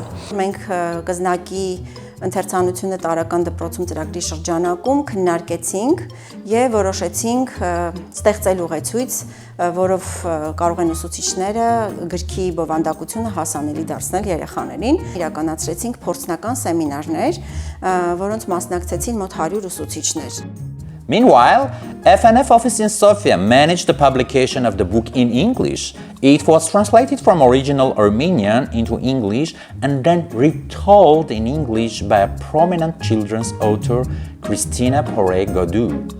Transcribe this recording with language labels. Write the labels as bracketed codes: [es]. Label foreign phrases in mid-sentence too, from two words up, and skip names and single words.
[hy] Մենք կզնակի ընթերցանությունը տարական դպրոցում ծրագրի շրջանակում քննարկեցինք եւ որոշեցինք ստեղծել ուղեցույց, որով կարող են ուսուցիչները գրքի բովանդակությունը հասանելի դարձնել երեխաներին։ Իրականացրեցինք փորձնական սեմինարներ, որոնց մասնակցեցին մոտ 100 ուսուցիչներ։ [en] Meanwhile, FNF office in Sofia managed the publication of the book in English. It was translated from original Armenian into English and then retold in English by a prominent children's author, Christina Poré-Godou.